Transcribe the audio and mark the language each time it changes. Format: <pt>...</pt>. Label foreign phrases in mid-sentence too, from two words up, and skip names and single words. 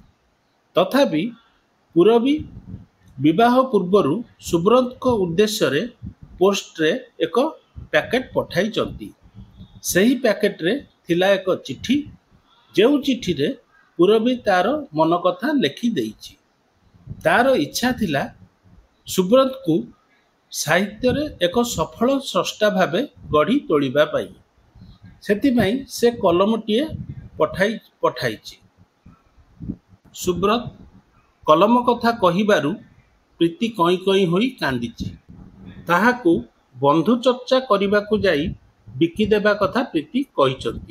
<or>ତଥାପି ପୁରବୀ ବିବାହ ପୂର୍ବରୁ ସୁବ୍ରତଙ୍କ ଉଦ୍ଦେଶ୍ୟରେ ପୋଷ୍ଟରେ ଏକ ପ୍ୟାକେଟ ପଠାଇଛନ୍ତି। ସେହି ପ୍ୟାକେଟରେ ଥିଲା ଏକ ଚିଠି, ଯେଉଁ ଚିଠିରେ ପୁରବୀ ତାର ମନ କଥା ଲେଖି ଦେଇଛି। ତାର ଇଚ୍ଛା ଥିଲା ସୁବ୍ରତ କୁ ସାହିତ୍ୟ ରେ ଏକ ସଫଳ ସ୍ରଷ୍ଟା ଭାବେ ଗଢ଼ି ତୋଳିବା ପାଇଁ ସେଥିପାଇଁ ସେ କଲମଟିଏ ପଠାଇଛି। ସୁବ୍ରତ କଲମ କଥା କହିବାରୁ ପ୍ରୀତି କଇଁ କଇଁ ହୋଇ କାନ୍ଦିଛି। ତାହାକୁ ବନ୍ଧୁ ଚର୍ଚ୍ଚା କରିବାକୁ ଯାଇ ବିକିଦେବା କଥା ପ୍ରୀତି କହିଛନ୍ତି।</or>